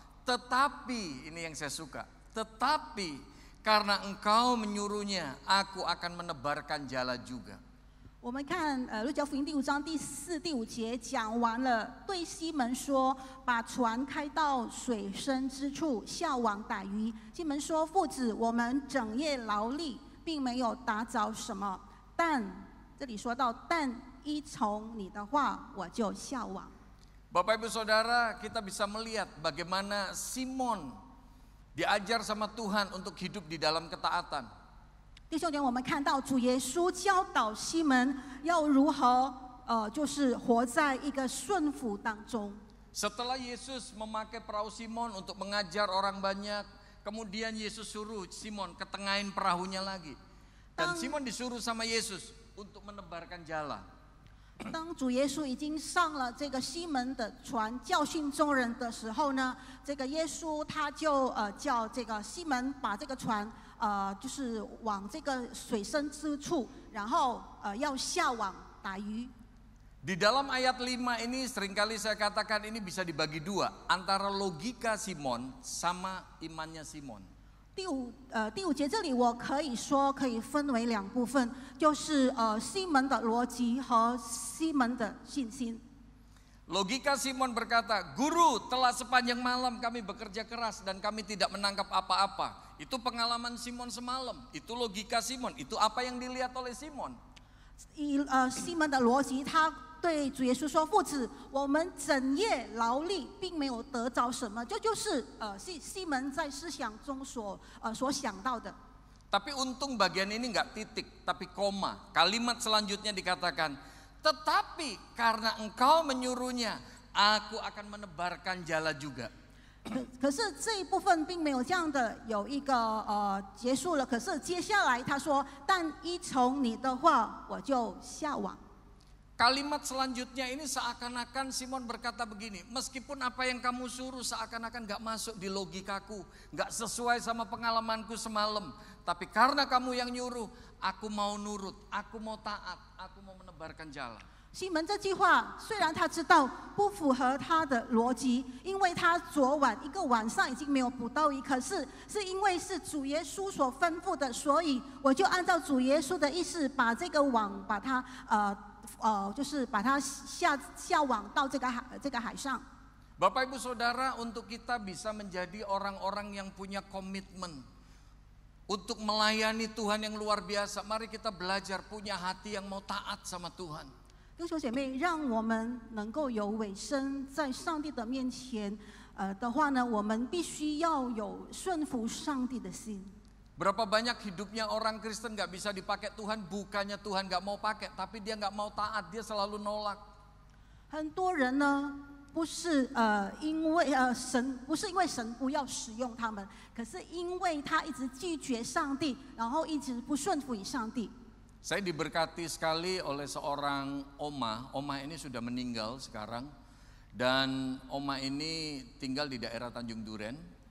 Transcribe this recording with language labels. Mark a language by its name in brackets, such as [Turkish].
[Indonesian] Tetapi, ini yang saya suka, tetapi karena engkau menyuruhnya, aku akan menebarkan jala juga. [Chinese] 我们看路加福音第5章第4、第5节讲完了，对西门说：“把船开到水深之处，下网打鱼。” 西门说：“夫子，我们整夜劳力，并没有打着什么，但这里说到，但依从你的话，我就下网。” [Indonesian] Bapak Ibu Saudara, kita bisa melihat bagaimana Simon diajar sama Tuhan untuk hidup di dalam ketaatan. [Chinese] 弟兄姐妹，我们看到主耶稣教导西门要如何就是活在一个顺服当中。 [Indonesian] Setelah Yesus memakai perahu Simon untuk mengajar orang banyak, kemudian Yesus suruh Simon ketengahin perahunya lagi. Dan Simon disuruh sama Yesus untuk menebarkan jala. [Chinese] 当主耶稣已经上了这个西门的船教训众人的时候呢，这个耶稣他就叫这个西门把这个船就是往这个水深之处，然后要下网打鱼。 [Indonesian] Di dalam ayat 5 ini seringkali saya katakan ini bisa dibagi dua, antara logika Simon sama imannya Simon. [Chinese] 第五节这里我可以说可以分为2部分，就是西门的逻辑和西门的信心。 [Indonesian] Logika Simon berkata, "Guru, telah sepanjang malam kami bekerja keras dan kami tidak menangkap apa-apa." Itu pengalaman Simon semalam, itu logika Simon, itu apa yang dilihat oleh Simon. [Chinese] 西门的逻辑，他对主耶稣说：“父子，我们整夜劳力，并没有得着什么。”这就是西门在思想中所想到的。 [Indonesian] Tapi untung bagian ini enggak titik, tapi koma. Kalimat selanjutnya dikatakan, "Tetapi karena engkau menyuruhnya, aku akan menebarkan jala juga." [Chinese] 可是这一部分并没有这样的有一个结束了。可是接下来他说：“但依从你的话，我就下网。” [Indonesian] Kalimat selanjutnya ini seakan-akan Simon berkata begini, meskipun apa yang kamu suruh seakan-akan gak masuk di logikaku, gak sesuai sama pengalamanku semalam, tapi karena kamu yang nyuruh, aku mau nurut, aku mau taat, aku mau menebarkan jala. [Chinese] 西门这句话虽然他知道不符合他的逻辑，因为他昨晚一个晚上已经没有捕到鱼，可是是因为是主耶稣所吩咐的，所以我就按照主耶稣的意思，把这个网把它就是把它下网到这个海上。 [Indonesian] Bapak Ibu Saudara, untuk kita bisa menjadi orang-orang yang punya komitmen untuk melayani Tuhan yang luar biasa, mari kita belajar punya hati yang mau taat sama Tuhan. [Chinese] 弟兄姐妹，让我们能够有委身在上帝的面前的话呢，我们必须要有顺服上帝的心。 [Indonesian] Berapa banyak hidupnya orang Kristen gak bisa dipakai Tuhan, bukannya Tuhan gak mau pakai, tapi dia gak mau taat, dia selalu nolak. [Chinese] 很多人呢，不是因为神不要使用他们，可是因为他一直拒绝上帝，然后一直不顺服于上帝。 [Indonesian] Saya diberkati sekali oleh seorang oma ini sudah meninggal sekarang, dan oma ini tinggal di daerah Tanjung Duren.